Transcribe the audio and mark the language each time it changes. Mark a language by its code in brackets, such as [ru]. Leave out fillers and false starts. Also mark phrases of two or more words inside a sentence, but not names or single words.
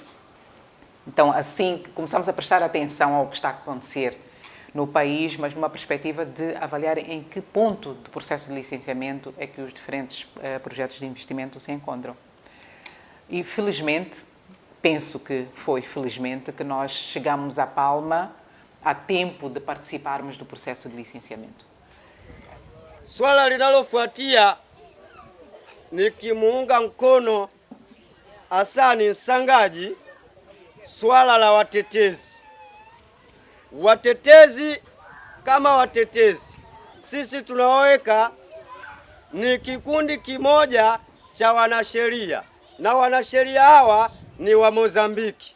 [pt] Então, assim, começamos a prestar atenção ao que está a acontecer no país, mas numa perspectiva de avaliar em que ponto do processo de licenciamento é que os diferentes projetos de investimento se encontram. E, felizmente, penso que foi felizmente que nós chegamos à Palma a tempo de participarmos do processo de licenciamento. [sw] Swala linalofuatia ni kimuunga mkono Hassan Sangaji, swala la watetezi. Watetezi kama watetezi, sisi tunaweka ni kikundi kimoja cha wanasheria, na wanasheria hawa ni wa Mozambiki.